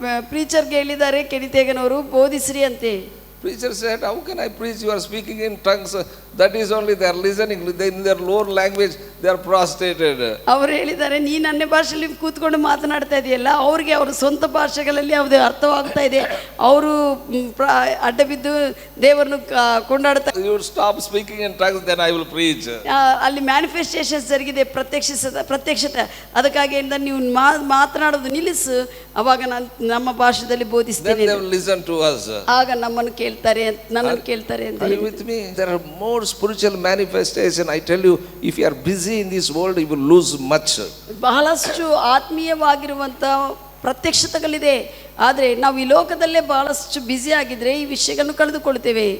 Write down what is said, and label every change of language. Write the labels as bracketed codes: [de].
[kn] ಪ್ರೀಚರ್ಗೆ ಹೇಳಿದ್ದಾರೆ ಕೆನಿತ್ ಹೇಗನ್ ಅವರು ಬೋಧಿಸ್ರಿ ಅಂತೆ. [en] Preacher said, how can I preach? You are speaking in tongues. That is only they are listening. In their lower language they are prostrated. [kn] ಅವರು ಹೇಳಿದ್ದಾರೆ, ನೀನು ಅನ್ಯ ಭಾಷೆಯಲ್ಲಿ ಕೂತ್ಕೊಂಡು ಮಾತನಾಡ್ತಾ ಇದೆಯಲ್ಲ, ಅವ್ರಿಗೆ ಅವ್ರ ಸ್ವಂತ ಭಾಷೆಗಳಲ್ಲಿ ಅದು ಅರ್ಥವಾಗ್ತಾ ಇದೆ. ಅವರು ಅಡ್ಡ ಬಿದ್ದು ದೇವರನ್ನು ಕೊಂಡಾಡ್ತಾ. [en] You stop speaking in tongues, then I will preach. [kn] ಅಲ್ಲಿ ಮ್ಯಾನಿಫೆಸ್ಟೇಷನ್ಸ್ ಜರುಗಿದೆ, ಪ್ರತ್ಯಕ್ಷತೆ. ಅದಕ್ಕಾಗಿ ನೀವು ಮಾತನಾಡೋದು ನಿಲ್ಲಿಸು, ಅವಾಗ ನಾನು ನಮ್ಮ ಭಾಷೆಯಲ್ಲಿ ಬೋಧಿಸ್ತೇನೆ. [en] Then they will listen to us. [kn] ಆಗ ನಮ್ಮನ್ನು ಕೇಳ್ತಾರೆ, ನನ್ನನ್ನು ಕೇಳ್ತಾರೆ ಅಂತ. [en] Are you with me? There are more spiritual manifestation. I tell you, if you are busy in this world, you will lose much. [kn] ಬಹಳಷ್ಟು ಆತ್ಮೀಯವಾಗಿರುವಂತ ಪ್ರತ್ಯಕ್ಷತೆಗಳಿದೆ. ಆದರೆ ನಾವು ಈ ಲೋಕದಲ್ಲೇ ಬಹಳಷ್ಟು ಬ್ಯುಸಿ ಆಗಿದ್ರೆ ಈ ವಿಷಯಗಳನ್ನು ಕಳೆದುಕೊಳ್ತೇವೆ.